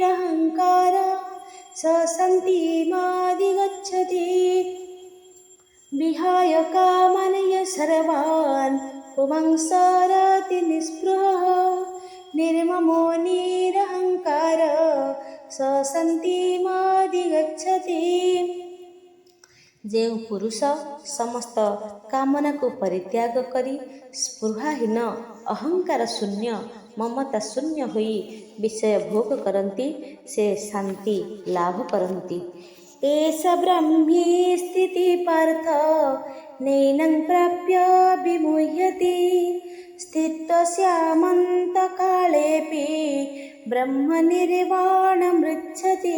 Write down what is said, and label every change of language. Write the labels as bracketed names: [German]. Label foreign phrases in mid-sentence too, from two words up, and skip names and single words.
[Sanskrit] निरहंकार स शान्तिमाधिगच्छति विहाय कामान् यः सर्वान् पुंसरति निःस्पृहः निर्ममो निरहङ्कार स शान्तिमधिगच्छति। [Odia] ଯେଉଁ ପୁରୁଷ ସମସ୍ତ କାମନାକୁ ପରିତ୍ୟାଗ କରି ସ୍ପୃହାହୀନ ଅହଙ୍କାର ଶୂନ୍ୟ ମମତା ଶୂନ୍ୟ ହୋଇ ବିଷୟ ଭୋଗ କରନ୍ତି ସେ ଶାନ୍ତି ଲାଭ କରନ୍ତି। [Sanskrit] ଏଷ ବ୍ରହ୍ମୀ ସ୍ଥିତି ପାର୍ଥ ନୈनं ପ୍ରାପ୍ୟ ବିମୁହ୍ୟତି ସ୍ଥିତସ୍ୟାମନ୍ତକାଳେପି ବ୍ରହ୍ମ ନିର୍ବାଣମୃଚ୍ଛତି।